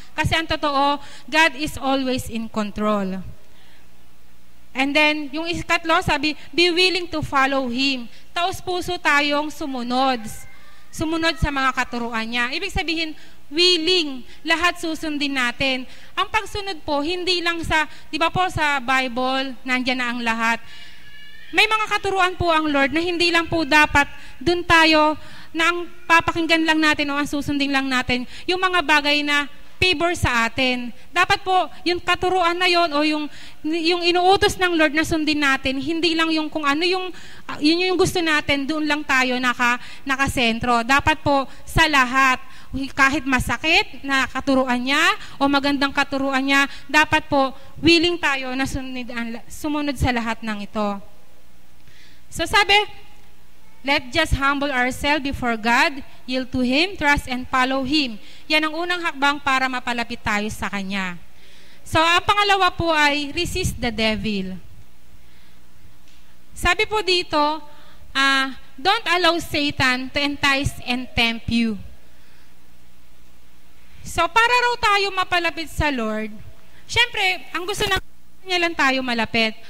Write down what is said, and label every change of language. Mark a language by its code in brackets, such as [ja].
[tl] Kasi ang totoo, [en] God is always in control. And then, [tl] yung ikatlo, sabi, [en] be willing to follow Him. [tl] Taos-puso tayong sumunod sa mga katuruan niya. Ibig sabihin, willing, lahat susundin natin. Ang pagsunod po, hindi lang di ba po sa Bible, nandyan na ang lahat. May mga katuruan po ang Lord na hindi lang po dapat dun tayo na ang papakinggan lang natin o ang susundin lang natin yung mga bagay na favor sa atin. Dapat po, yung katuruan na yon o yung inuutos ng Lord na sundin natin, hindi lang yung kung ano yun yung gusto natin, doon lang tayo nakasentro. Dapat po, sa lahat, kahit masakit na katuruan niya o magandang katuruan niya, dapat po, willing tayo na sumunod sa lahat ng ito. So sabi, [en] Let's just humble ourselves before God, yield to Him, trust and follow Him. [tl] Yan ang unang hakbang para mapalapit tayo sa Kanya. So, ang pangalawa po ay [en] resist the devil. [tl] Sabi po dito, [en] don't allow Satan to entice and tempt you. [tl] So, para raw tayo mapalapit sa Lord, syempre, ang gusto ng Kanya lang tayo malapit.